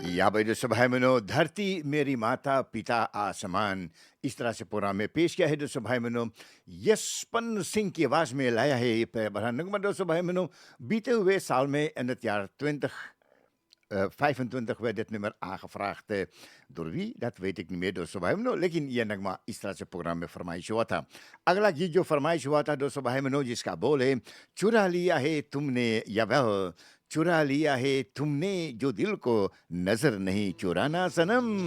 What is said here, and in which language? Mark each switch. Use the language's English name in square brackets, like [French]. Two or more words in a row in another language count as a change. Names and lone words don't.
[Hindi] भाई दोस्तों भाई बहनों, धरती मेरी माता पिता आसमान, इस तरह से प्रोग्राम में पेश किया है दोस्तों भाई बहनों। यशपन सिंह की आवाज़ में लाया है ये बड़ा नगमा दोस्तों भाई बहनों। बीते हुए साल में [Dutch] in het jaar 2025 werd dit nummer aangevraagd. Door wie? Dat weet ik niet meer [Hindi] दोस्तों भाई बहनों, लेकिन ये नगमा इस तरह से प्रोग्राम में फरमाइश हुआ था। अगला गीत जो फरमाइश हुआ था दोस्तों भाई बहनों, जिसका बोल है चुरा लिया है तुमने या वह चुरा लिया है तुमने जो दिल को नजर नहीं चुराना सनम।